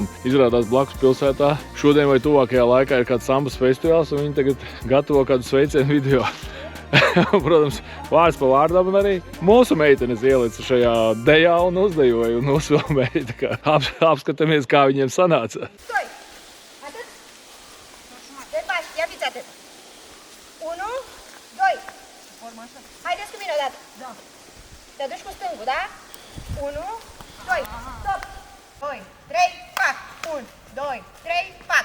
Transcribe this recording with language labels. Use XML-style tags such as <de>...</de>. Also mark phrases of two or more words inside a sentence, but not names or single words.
<lv>Izrādās blakus pilsētā. Šodien vai tuvākajā laikā ir kāds sambas festivāls, un viņi tagad gatavo kādu sveicienu video. Protams, vārds pa vārdam, un arī mūsu meitenes ielica šajā dejā un uzdejoja un uzfilmēja. Tā kā apskatāmies, kā viņiem sanāca.</lv> <ro>Haideți cu mine o dată. Da. Te duci cu stângul, da? 1, 2, stop. 2, 3, 4. 1, 2, 3, 4.</ro>